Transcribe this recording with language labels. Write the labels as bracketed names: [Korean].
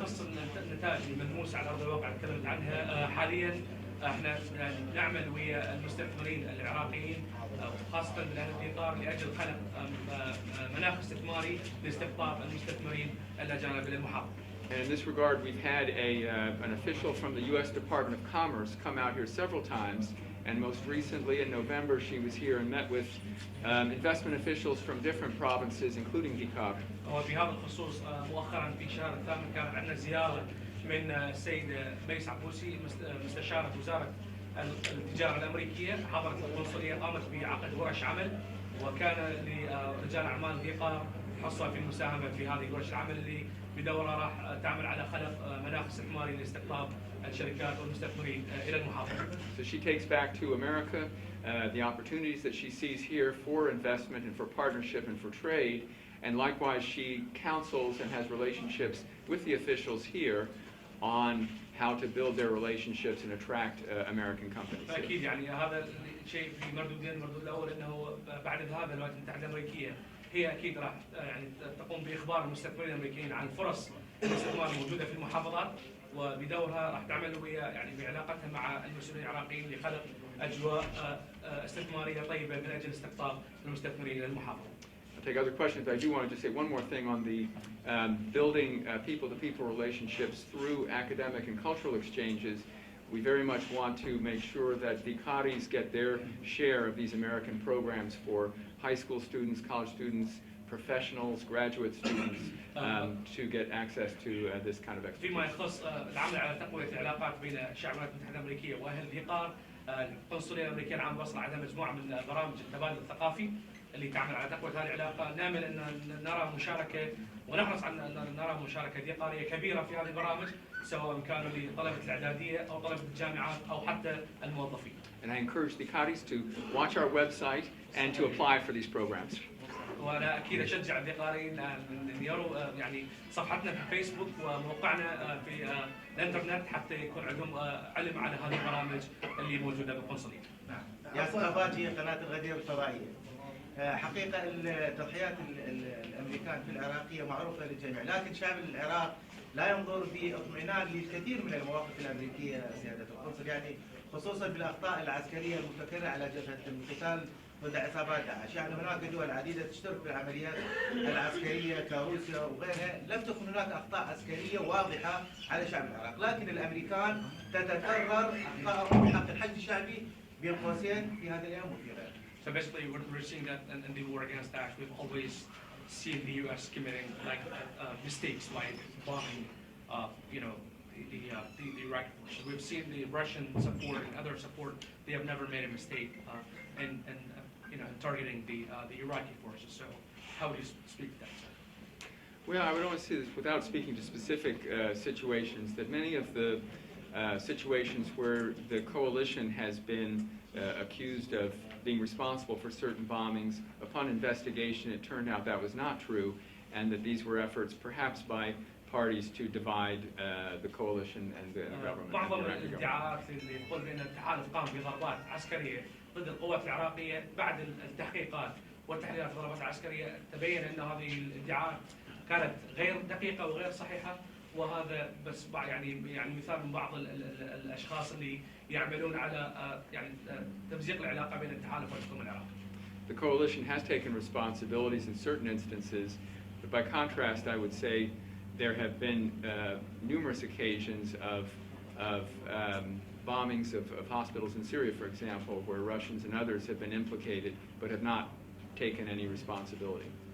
[Arabic] يخص النتائج الملموسة على أرض الواقع اللي تكلمت عنها حاليا، احنا نعمل ويا المستثمرين العراقيين خاصة بلاد ذيقار لأجل خلق مناخ استثماري لاستقطاب المستثمرين الأجانب إلى المحافظة. [English] And in this regard, we've had an official from the U.S. Department of Commerce come out here several times, and most recently in November she was here and met with investment officials from different provinces, including Dhikar. [Arabic] وفي هذا الخصوص مؤخرا في شهر الثامن كانت عندنا زيارة من السيد ميس عبوسي مستشارة وزارة التجارة الأمريكية، حضرت القنصلية قامت بعقد ورش عمل، وكان لرجال أعمال ذيقار حصة في المساهمة في هذه ورش العمل اللي بدورها راح تعمل على خلق مناخ استثماري لاستقطاب الشركات والمستثمرين إلى المحافظة. [English] So she takes back to America the opportunities that she sees here for investment and for partnership and for trade, and likewise she counsels and has relationships with the officials here on how to build their relationships and attract American companies. [Arabic] أكيد يعني هذا الشيء في مردودين، المردود الأول أنه بعد ذهاب الولايات المتحدة الأمريكية هي أكيد راح يعني تقوم بإخبار المستثمرين الأمريكيين عن فرص الاستثمار الموجودة في المحافظات، وبدورها راح تعمل ويا يعني بعلاقتها مع المسؤولين العراقيين لخلق أجواء استثمارية طيبة من أجل استقطاب المستثمرين إلى المحافظة. [English] I'll take other questions, but I do want to just say one more thing on the building people-to-people relationships through academic and cultural exchanges. We very much want to make sure that Dhikaris get their share of these American programs for high school students, college students, professionals, graduate students, to get access to this kind of expertise. [Arabic] فيما يخص العمل على تقوية العلاقات بين الشعب الولايات المتحدة الأمريكية وأهل ذيقار، القنصلية الأمريكية العام وصل على مجموعة من برامج التبادل الثقافي اللي تعمل على تقوية هذه العلاقة. نامل أن نرى مشاركة ونحرص على أن نرى مشاركة ذيقارية كبيرة في هذه البرامج، سواء كانوا لطلبة الإعدادية أو طلبة الجامعات أو حتى الموظفين. [English] And I encourage Dhikaris to watch our website and to apply for these programs. [Arabic] وأنا أكيد أشجع الذيقاريين أن يروا يعني صفحتنا في فيسبوك وموقعنا في الإنترنت حتى يكون عندهم علم على هذه البرامج اللي موجودة بالقنصلية. ياسر أباجي قناة الغدير الفضائية. حقيقة التضحيات الأمريكان في العراقية معروفة للجميع، لكن شعب العراق لا ينظر باطمئنان للكثير من المواقف الأمريكية سيادة القنصل، يعني خصوصا بالأخطاء العسكرية المتكررة على جبهة القتال ضد عصابات داعش. يعني هناك دول عديدة تشترك في العمليات العسكرية كروسيا وغيرها، لم تكن هناك أخطاء عسكرية واضحة على شعب العراق، لكن الأمريكان تتكرر أخطائهم في حق الحشد الشعبي بين قوسين في هذا اليوم وفي غيره. [English] So basically, we're seeing that in the war against Daesh, we've always seen the U.S. committing mistakes like bombing, the Iraqi forces. We've seen the Russian support and other support. They have never made a mistake in targeting the Iraqi forces. So, how would you speak to that, sir? Well, I would only say this without speaking to specific situations, that many of the situations where the coalition has been accused of being responsible for certain bombings, upon investigation it turned out that was not true, and that these were efforts perhaps by parties to divide the coalition and the government. [Arabic] بعض الادعاءات اللي تقول بأن التحالف قام بضربات عسكرية ضد القوات العراقية بعد التحقيقات والتحليلات الضربات العسكرية تبين أن هذه الادعاءات كانت غير دقيقة وغير صحيحة، وهذا بس يعني مثال من بعض الاشخاص اللي يعملون على تمزيق العلاقه بين التحالف والحكومه العراقيه. [English] The coalition has taken responsibilities in certain instances, but by contrast, I would say there have been numerous occasions of bombings of hospitals in Syria, for example, where Russians and others have been implicated but have not taken any responsibility.